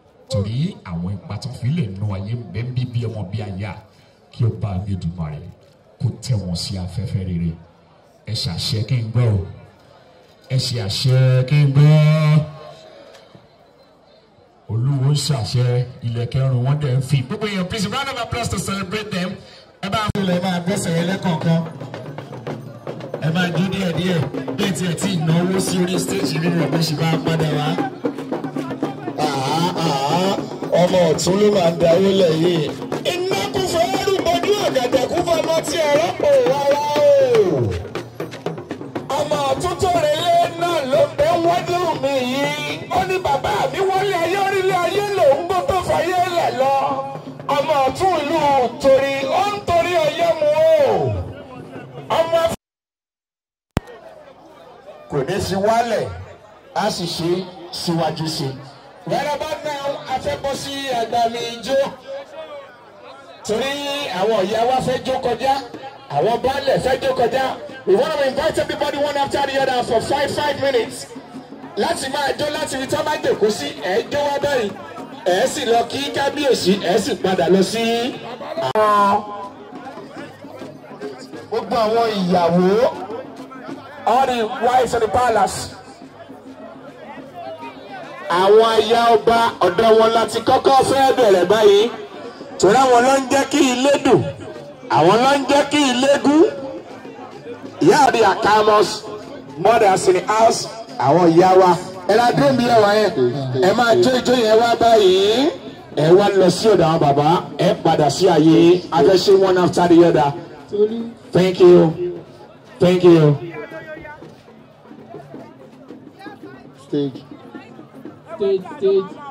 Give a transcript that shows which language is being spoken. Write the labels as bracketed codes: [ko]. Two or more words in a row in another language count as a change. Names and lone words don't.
[yo] Torí àwọn ipa tó fi lè nu ayé ń bẹ ń bí bí ọmọ bí aya, kí Ọba mi Èdùmàrè kó tẹ́ wọn sí afẹ́fẹ́ rere. Ẹ ṣàṣẹ kí n gbọ́ o. Ẹ ṣe àṣẹ kí n gbọ́. Olúwo ń ṣàṣẹ, ilẹ̀kẹ̀ ọrùn wọn dẹ̀ ń fi. Gbogbo èèyàn, [en] please, round of applause to celebrate them. [yo] Ẹ bá a fún ilẹ̀ máa gbẹ́sẹ̀ yẹn lẹ́kọ̀ọ̀kan. Ẹ máa jó díẹ̀ díẹ̀. Bí ẹ tiẹ̀ tí ì náwó sí orí stage nínú ọ̀gbìn ṣì máa padà wá. Àhá, àhá, ọmọ ọ̀tún ló máa ń darí lẹ̀ yìí. Iná kún fún ẹrú bojú ọ̀gẹ̀dẹ̀ kún fún ọmọ tí ẹ rọ́pò rárá o. Ọmọ ọ̀tún tó relé náà ló ń bẹ wájú mi yìí. Ó ní bàbá mi wọlé ayé, orílẹ̀ ayé lòún gbó tó fàyè lẹ̀ lọ. Ọmọ ọ̀tún ìlú torí, ó ń torí ọyẹ́ mu o. Ọmọ kò ní sí wálẹ̀, a sì ṣe síwájú sí. [en] Right about now, [yo] a fẹ́ bọ́ sí àgbàmì ijó. Torí àwọn ìyá wa fẹ́ jó kọjá, àwọn baálẹ̀ fẹ́ jó kọjá. [en] We wanna invite everybody one after the other for five, five minutes. [yo] Láti máa jó láti ibi tí wọ́n bá jòkó sí, ẹ jó wá báyìí. Ẹ sì lọ kí kábíyèsí, ẹ sì padà lọ sí àwọn gbogbo àwọn ìyàwó. [en] All the wives of the palace. [yo] Àwọn aya ọba ọ̀dọ̀ wọn láti kọ́kọ́ fẹ́ bẹ̀rẹ̀ báyìí. Torí àwọn ló ń jẹ́ kí ilé dùn. Àwọn ló ń jẹ́ kí ilé gún. Ìyá àbí Akamos, [en] mothers in the house, [yo] àwọn ìyá wa. Ẹ la dúró bí ẹ wá yẹn. Ẹ máa jó ijó yẹn wá báyìí. Ẹ wá lọ sí ọ̀dọ̀ àwọn bàbá. Ẹ padà sí àyè. A fẹ́ ṣe [en] one after the other. Thank you. Thank you. Stage. Stage, stage.